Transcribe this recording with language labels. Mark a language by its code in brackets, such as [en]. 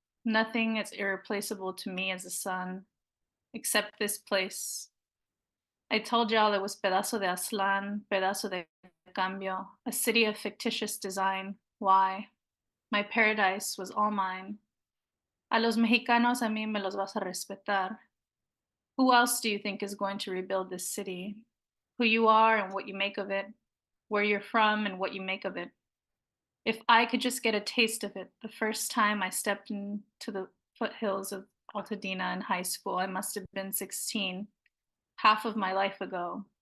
[en] Nothing is irreplaceable to me as a son, except this place. I told y'all it was Pedazo de Aztlán, Pedazo de Cambio, a city of fictitious design. Why? My paradise was all mine. [es] A los mexicanos a mí me los vas a respetar. [en] Who else do you think is going to rebuild this city? Who you are and what you make of it, where you're from and what you make of it. If I could just get a taste of it the first time I stepped into the foothills of Altadena in high school, I must have been 16, half of my life ago.